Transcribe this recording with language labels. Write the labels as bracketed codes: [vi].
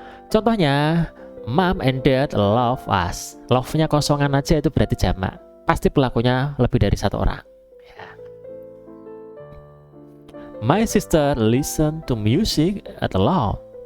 [id] Contohnya, [en] mom and dad love us. [id] Love-nya kosongan aja itu berarti jamak. Pasti pelakunya lebih dari satu orang. Ya. [en] My sister listen to music at loud.